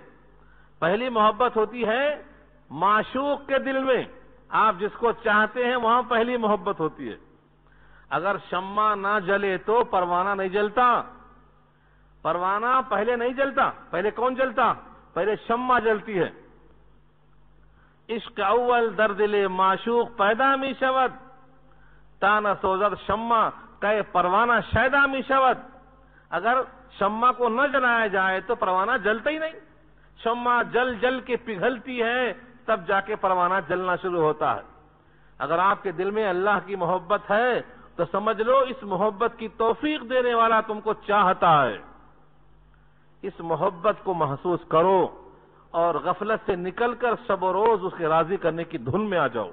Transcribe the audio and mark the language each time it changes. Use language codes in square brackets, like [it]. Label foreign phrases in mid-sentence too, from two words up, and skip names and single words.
[ur] پہلی محبت ہوتی ہے معشوق کے دل میں، آپ جس کو چاہتے ہیں وہاں پہلی محبت ہوتی ہے۔ اگر شمع نہ جلے تو پروانہ نہیں جلتا، پروانہ پہلے نہیں جلتا، پہلے کون جلتا؟ پہلے شمع جلتی ہے۔ [fa] عشق اول در دل معشوق پیدا می شود، تانا سوزد شمع کہ پروانہ شیدا می شود۔ [ur] اگر شمع کو نہ جلایا جائے تو پروانہ جلتا ہی نہیں، شمع جل جل کے پگھلتی ہے تب جا کے پروانہ جلنا شروع ہوتا ہے۔ اگر آپ کے دل میں اللہ کی محبت ہے تو سمجھ لو اس محبت کی توفیق دینے والا تم کو چاہتا ہے، اس محبت کو محسوس کرو اور غفلت سے نکل کر شب و روز اس کے راضی کرنے کی دھن میں آ جاؤ۔